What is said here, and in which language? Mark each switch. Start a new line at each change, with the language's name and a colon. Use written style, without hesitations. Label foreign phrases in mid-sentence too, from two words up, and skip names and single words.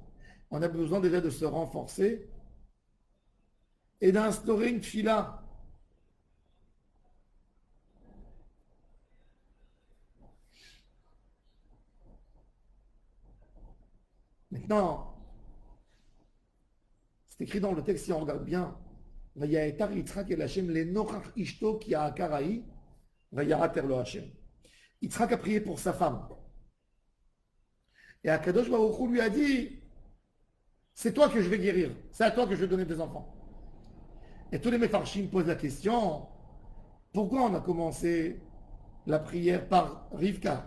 French: On a besoin déjà de se renforcer et d'instaurer une fila. Maintenant, c'est écrit dans le texte, si on regarde bien,
Hebrew: ויעתר יצחק אל השם לנכח אשתו כי עקרה היא ויעתר לו השם.
French: Yitzhak a prié pour sa femme. Et Akadosh Baruch Hu lui a dit, c'est toi que je vais guérir, c'est à toi que je vais donner des enfants. Et tous les Mefarshim posent la question, pourquoi on a commencé la prière par Rivka?